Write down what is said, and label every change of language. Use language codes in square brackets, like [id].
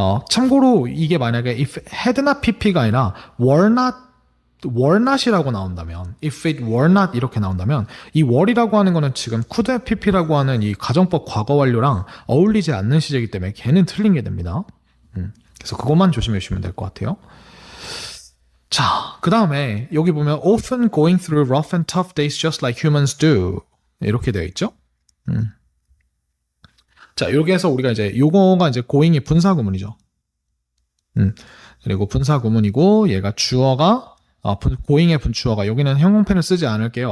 [ko] 참고로 이게 만약에 if had not pp가 아니라 were not이라고 나온다면 [en] if it were not [ko] 이렇게 나온다면 이 were이라고 하는 거는 지금 could have pp라고 하는 이 가정법 과거 완료랑 어울리지 않는 시제이기 때문에 걔는 틀린 게 됩니다. 그래서 그것만 조심해 주시면 될 것 같아요. 자, 그 다음에 여기 보면 [en] often going through rough and tough days just like humans do [ko] 이렇게 되어 있죠. 자, 여기에서 우리가 이제 요거가 이제 going이 분사구문이죠. 그리고 분사구문이고 얘가 주어가 going의 분주어가 여기는 형용펜을 쓰지 않을게요.